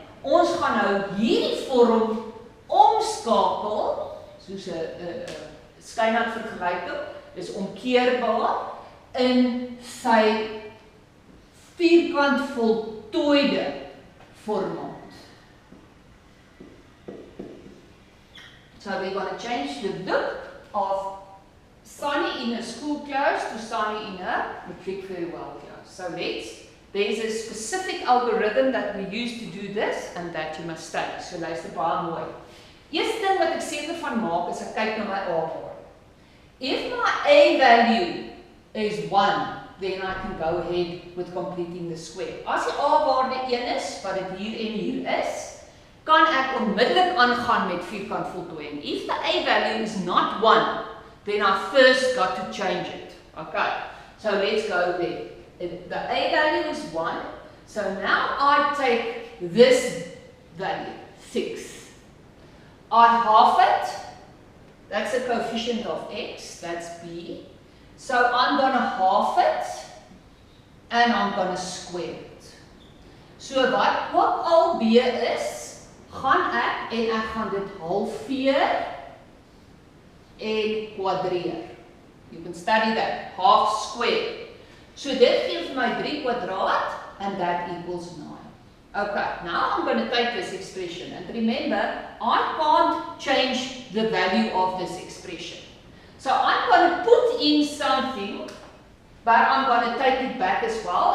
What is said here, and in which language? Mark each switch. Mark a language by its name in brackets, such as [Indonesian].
[Afrikaans] Ons gaan nou hierdie vorm omskakel, soos 'n skynhard vergelyking, dis omkeerbaar in sy vierkant voltooide formaat. [English] So we're going to change the look of Sunny in her school clothes to Sunny in her matric farewell clothes. So there's a specific algorithm that we use to do this and that you must study. [Afrikaans] So luister baie mooi. Eerste ding wat ek seker van maak is ek kyk na my A-waarde. [English] If my A value is 1, then I can go ahead with completing the square. [Afrikaans] As die A-waarde 1 is, wat dit hier en hier is, kan ek onmiddellik aangaan met vierkantsvoltooiing. [English] If the A value is not 1, then I first got to change it. Okay, so let's go there. The A value is 1, so now I take this value, 6. I half it, that's the coefficient of x, that's b. So I'm going to half it, and I'm going to square it. [Afrikaans] So wat ook al b is, gaan ek en ek gaan dit halveer en kwadreer. [English] You can study that, half square. [Afrikaans] So dit gee vir my 3 kwadraat, [English] and that equals 9. Okay, now I'm going to take this expression, and remember, I can't change the value of this expression. So I'm going to put in something, but I'm going to take it back as well.